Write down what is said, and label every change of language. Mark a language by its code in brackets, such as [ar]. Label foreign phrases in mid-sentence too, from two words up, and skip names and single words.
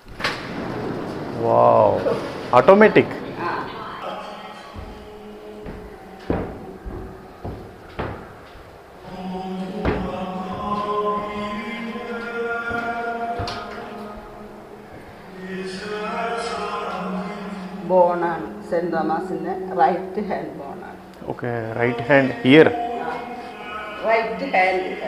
[en] wow automatic [ml] ബോണാണ് സെന്റ് തോമസിന്റെ [en] right hand [ml] ബോണാണ്. [en] okay right hand here right hand